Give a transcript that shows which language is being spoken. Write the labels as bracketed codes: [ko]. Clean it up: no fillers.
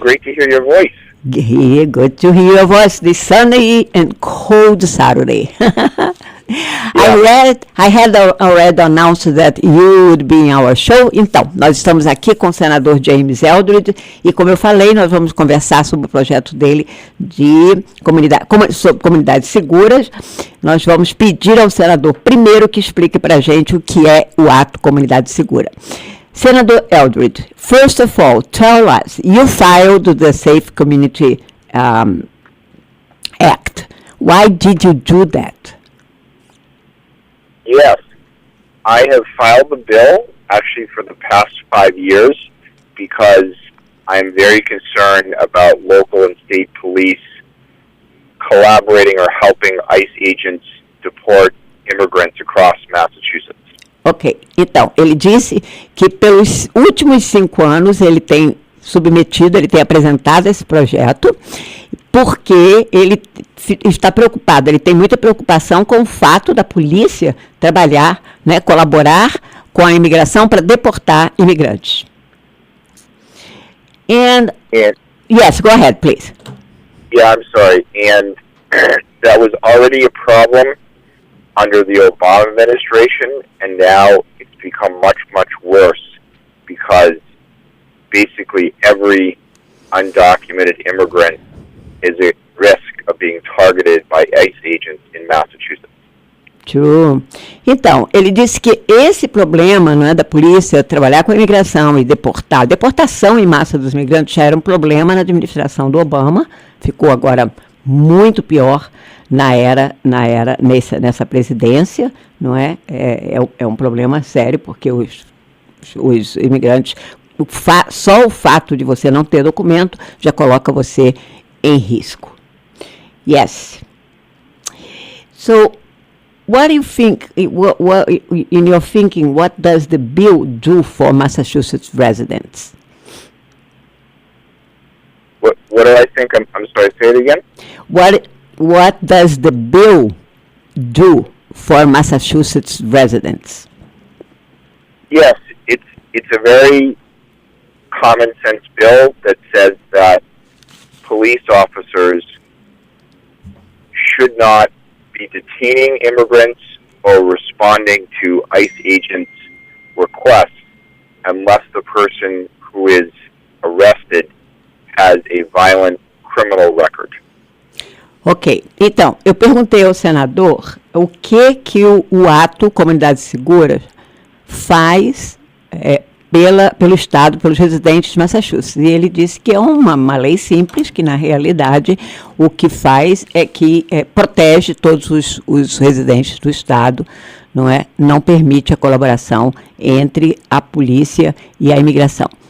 [en] Great to hear your voice. Yeah, good to hear your voice this sunny and cold Saturday. I had already announced that you would be in our show. [pt] Então, nós estamos aqui com o senador James Eldridge e, como eu falei, nós vamos conversar sobre o projeto dele de sobre comunidades seguras. Nós vamos pedir ao senador primeiro que explique para a gente o que é o Ato Comunidade Segura. [en] Senator Eldridge, first of all, tell us, you filed the Safe Community Act. Why did you do that? Yes, I have filed the bill actually for the past 5 years because I'm very concerned about local and state police collaborating or helping ICE agents deport immigrants across Massachusetts. [pt] Ok, então, ele disse que pelos últimos 5 anos ele tem apresentado esse projeto, porque ele está preocupado, ele tem muita preocupação com o fato da polícia trabalhar, né, colaborar com a imigração para deportar imigrantes. [en] And yes, go ahead, please. Yeah, I'm sorry. And that was already a problem under the Obama administration, and now it's become much, much worse because basically every undocumented immigrant is at risk of being targeted by ICE agents in Massachusetts. True. [pt] Então, ele disse que esse problema, não é, da polícia trabalhar com a imigração e deportação em massa dos imigrantes já era um problema na administração do Obama, ficou agora muito pior nessa presidência, não é? É um problema sério, porque os imigrantes, só o fato de você não ter documento já coloca você em risco. [en] Yes. So, what do you think, in your thinking, what does the bill do for Massachusetts residents? What do I think? I'm sorry, say it again? What does the bill do for Massachusetts residents? Yes, it's a very common sense bill that says that police officers should not be detaining immigrants or responding to ICE agents' requests unless the person who is arrested has a violent criminal record. [pt] Ok, então, eu perguntei ao senador o que o ato Comunidades Seguras faz pelo Estado, pelos residentes de Massachusetts. E ele disse que é uma lei simples, que na realidade o que faz é que protege todos os residentes do Estado, não permite a colaboração entre a polícia e a imigração.